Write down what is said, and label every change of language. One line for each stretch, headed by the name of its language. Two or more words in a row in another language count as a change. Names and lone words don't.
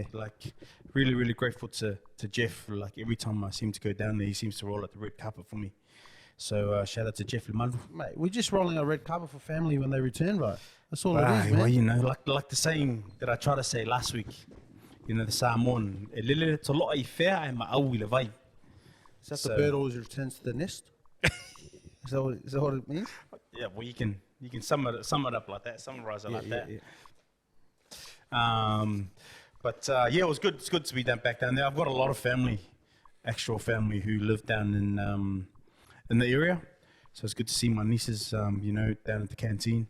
English: Like, really, really grateful to Jeff. Like, every time I seem to go down there, he seems to roll out the red carpet for me. So, shout out to Jeff Lemandro. Mate, we're just rolling a red carpet for family when they return, right? That's all it is, man. Well, you know, like the saying that I tried to say last week, you know, the Samoan,
Samoan: e lele to loa I whea e maau I le vai.
English: Is that So- the bird always returns to the nest? Is that what it means? Yeah, well, you can sum it up like that, summarize it like that. Yeah. But yeah, it was good. It's good to be back down there. I've got a lot of family, actual family, who live down in the area, so it's good to see my nieces, you know, down at the canteen.